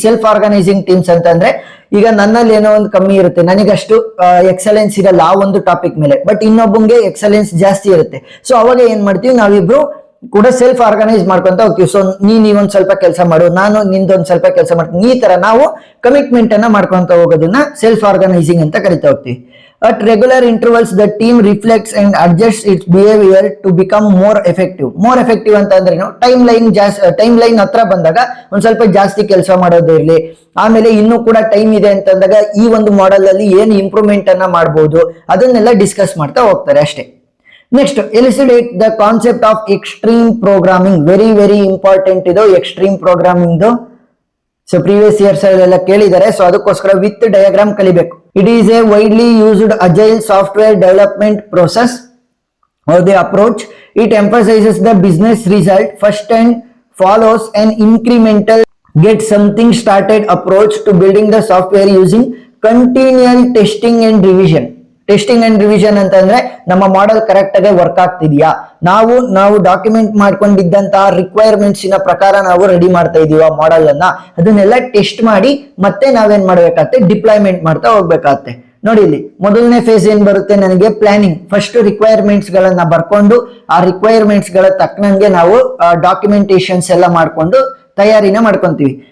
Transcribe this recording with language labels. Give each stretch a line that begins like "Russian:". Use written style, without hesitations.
Kannada: Self organising teams ಅಂತಂದ್ರೆ ಈಗ ನನ್ನಲ್ಲಿ ಏನೋ ಒಂದು ಕಮ್ಮಿ ಇರುತ್ತೆ, ನನಗಷ್ಟು ಎಕ್ಸಲೆನ್ಸ್ ಇರಲ್ಲ ಆ ಒಂದು ಟಾಪಿಕ್ ಮೇಲೆ, ಬಟ್ ಇನ್ನೊಬ್ಬಂಗೆ ಎಕ್ಸಲೆನ್ಸ್ ಜಾಸ್ತಿ ಇರುತ್ತೆ. ಸೊ ಅವಾಗ ಏನ್ ಮಾಡ್ತೀವಿ, ನಾವಿಬ್ರು ಕೂಡ ಸೆಲ್ಫ್ ಆರ್ಗನೈಸ್ ಮಾಡ್ಕೊಂತ ಹೋಗ್ತೀವಿ. ಸೊ ನೀವೊಂದ್ ಸ್ವಲ್ಪ ಕೆಲಸ ಮಾಡು, ನಾನು ನಿಂದೊಂದ್ ಸ್ವಲ್ಪ ಕೆಲಸ ಮಾಡ್ತೀನಿ, ಈ ತರ ನಾವು ಕಮಿಟ್ಮೆಂಟ್ ಅನ್ನ ಮಾಡ್ಕೊಂತ ಹೋಗೋದನ್ನ ಸೆಲ್ಫ್ ಆರ್ಗನೈಸಿಂಗ್ ಅಂತ ಕರಿತಾ ಹೋಗ್ತೀವಿ.
English: At regular intervals, the team reflects and adjusts its behavior to become more effective.
Kannada: More effective ಅಂತ ಅಂದ್ರೆ ಟೈಮ್ ಲೈನ್ ಹತ್ರ ಬಂದಾಗ ಒಂದ್ ಸ್ವಲ್ಪ ಜಾಸ್ತಿ ಕೆಲಸ ಮಾಡೋದಿರ್ಲಿ, ಆಮೇಲೆ ಇನ್ನೂ ಕೂಡ ಟೈಮ್ ಇದೆ ಅಂತಂದಾಗ ಈ ಒಂದು ಮಾಡೆಲ್ ಅಲ್ಲಿ ಏನು ಇಂಪ್ರೂವ್ಮೆಂಟ್ ಅನ್ನ ಮಾಡಬಹುದು ಅದನ್ನೆಲ್ಲ ಡಿಸ್ಕಸ್ ಮಾಡ್ತಾ ಹೋಗ್ತಾರೆ ಅಷ್ಟೇ.
English: Next, elucidate the concept of extreme programming. Very very important
Kannada: ಇದು extreme programming. So previous years ಅಲ್ಲೆಲ್ಲ ಕೇಳಿದ್ದಾರೆ, ಸೊ ಅದಕ್ಕೋಸ್ಕರ ವಿತ್ ಡಯಾಗ್ರಾಮ್ ಕಲಿಬೇಕು.
English: It is a widely used agile software development process or the approach. It emphasizes the business result first and follows an incremental get something started approach to building the software using continual testing and revision.
Kannada: Testing and revision ಅಂತಂದ್ರೆ ನಮ್ಮ model correct ಆಗಿ work ಆಗ್ತಿದ್ಯಾ, ನಾವು document ಮಾಡ್ಕೊಂಡಿದ್ದಂತಹ requirements ಇನ ಪ್ರಕಾರ ನಾವು ready ಮಾಡ್ತಾ ಇದೀವ model ಅನ್ನ, ಅದನ್ನೆಲ್ಲ ಟೆಸ್ಟ್ ಮಾಡಿ ಮತ್ತೆ ನಾವೇನ್ ಮಾಡ್ಬೇಕಾಗತ್ತೆ, ಡಿಪ್ಲಾಯ್ಮೆಂಟ್ ಮಾಡ್ತಾ ಹೋಗ್ಬೇಕಾಗತ್ತೆ. ನೋಡಿ ಇಲ್ಲಿ ಮೊದಲನೇ ಫೇಸ್ ಏನ್ ಬರುತ್ತೆ, ನನಗೆ ಪ್ಲಾನಿಂಗ್. ಫಸ್ಟ್ ರಿಕ್ವೈರ್ಮೆಂಟ್ಸ್ ಗಳನ್ನ ಬರ್ಕೊಂಡು ಆ ರಿಕ್ವೈರ್ಮೆಂಟ್ಸ್ ಗಳ ತಕ್ಕನಂಗೆ ನಾವು ಡಾಕ್ಯುಮೆಂಟೇಶನ್ಸ್ ಎಲ್ಲ ಮಾಡ್ಕೊಂಡು ತಯಾರಿನ ಮಾಡ್ಕೊಂತೀವಿ.